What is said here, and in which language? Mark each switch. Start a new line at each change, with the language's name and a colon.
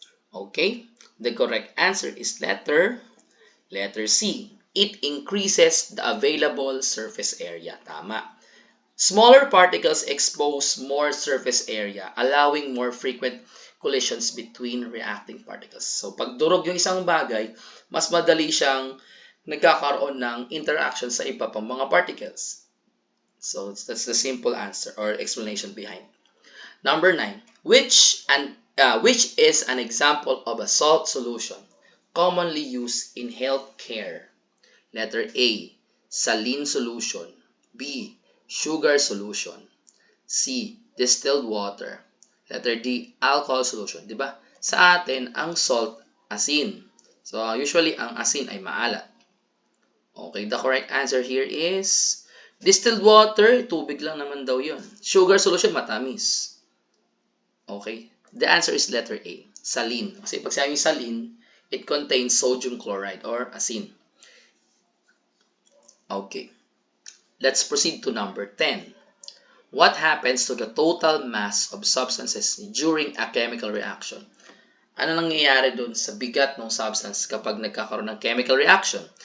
English: Okay, the correct answer is letter C. It increases the available surface area.
Filipino: Tama.
English: Smaller particles expose more surface area, allowing more frequent collisions between reacting particles.
Filipino: So, pag durog yung isang bagay, mas madali siyang nagkakaroon ng interaction sa iba pang mga particles.
English: So, that's the simple answer or explanation behind. Number 9. Which is an example of a salt solution commonly used in healthcare? Letter A, saline solution. B, sugar solution. C, distilled water. Letter D, alcohol solution. Diba?
Filipino: Sa atin, ang salt, asin. So, usually, ang asin ay maalat.
English: Okay, the correct answer here is distilled water,
Filipino: tubig lang naman daw yun.
English: Sugar solution, matamis. Okay, the answer is letter A, saline.
Filipino: Kasi pag sinabing
English: saline, it contains sodium chloride or asin. Okay, let's proceed to number 10. What happens to the total mass of substances during a chemical reaction?
Filipino: Ano nangyayari dun sa bigat ng substance kapag nagkakaroon ng chemical reaction?